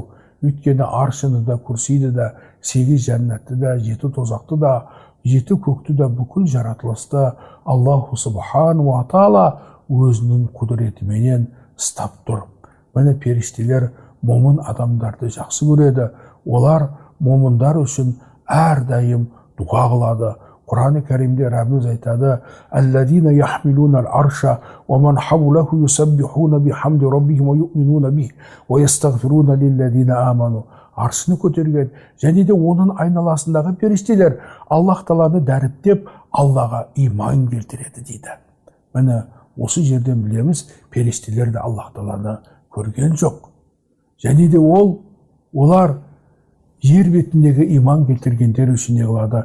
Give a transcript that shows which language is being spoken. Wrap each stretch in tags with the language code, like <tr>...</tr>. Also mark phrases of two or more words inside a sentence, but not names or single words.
<kk>Өйткені аршыны да, күрсиді да, 8 жәннатты да, 7 тозақты да, 7 көкті да, бүкіл жаратылысты</kk> <ar>الله سبحانه وتعالى</ar> <kk>өзінің құдіретіменен ұстап тұр. Міне періштелер момын адамдарды жақсы көреді. Олар момындар үшін әрдайым дуа қылады. Құран-ы Кәрімде Раббымыз айтады:</kk> <ar>«الذين يحملون العرش ومن حوله يسبحون بحمد ربهم ويؤمنون به ويستغفرون للذين آمنوا».</ar> <kk>Аршыны көтерген және де оның айналасындағы періштелер Аллах Тағаланы дәріптеп, Аллаға иман келтіреді дейді. Міне осы жерден білеміз, періштелер де Аллах Тағаланы көрген жоқ. Және де олар жер бетіндегі иман келтіргендер үшін не қылады?</kk>